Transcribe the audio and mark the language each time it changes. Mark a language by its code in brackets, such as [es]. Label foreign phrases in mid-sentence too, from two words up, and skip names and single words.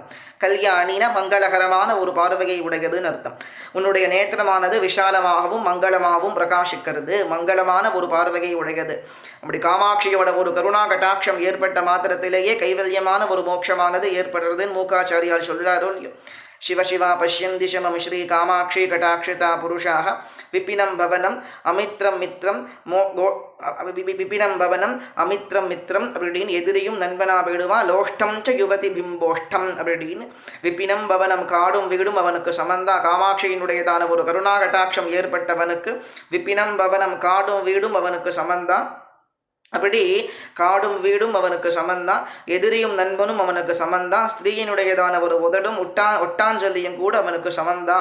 [ta] கல்யாணினா மங்களகரமான ஒரு பார்வையை உடையதுன்னு அர்த்தம். உன்னுடைய நேத்திரமானது விஷாலமாகவும் மங்களமாகவும் பிரகாசிக்கிறது, மங்களமான ஒரு பார்வையை உடையது. அப்படி காமாட்சியோட ஒரு கருணா கட்டாட்சம் ஏற்பட்ட மாத்திரத்திலேயே கைவல்யமான ஒரு மோட்சமானது ஏற்படுறதுன்னு மூக்காச்சாரியால் சொல்றாரோ இல்லையோ. [sa] शिव शिवा पश्यन्ति च मम श्री कामाक्षी कटाक्षिता पुरुषाः विपिनं भवनं अमित्रं मित्रं विपिनं भवनं अमित्रं मित्रं [ta] அப்படின்னு எதிரியும் நண்பனா போயிடுவா. [sa] लोष्टं च युवति बिम्बोष्ठं [ta] அப்படின்னு [sa] विपिनं भवनं [ta] காடும் வீடும் அவனுக்கு சமந்தா. காமாட்சியினுடையதான ஒரு கருணா கட்டாட்சம் ஏற்பட்டவனுக்கு [sa] विपिनं भवनं [ta] காடும் வீடும் அவனுக்கு சமந்தா. அப்படி காடும் வீடும் அவனுக்கு சமந்தான், எதிரியும் நண்பனும் அவனுக்கு சமந்தான், ஸ்திரீயினுடையதான ஒரு உதடும் ஒட்டாஞ்சொல்லியும் கூட அவனுக்கு சமந்தான்.